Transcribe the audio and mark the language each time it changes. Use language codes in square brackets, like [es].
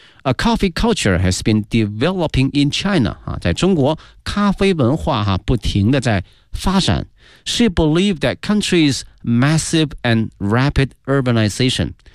[en] A coffee culture has been developing in China. [zh] 在中国咖啡文化不停地在发展。 [en] She believed that country's massive and rapid urbanization.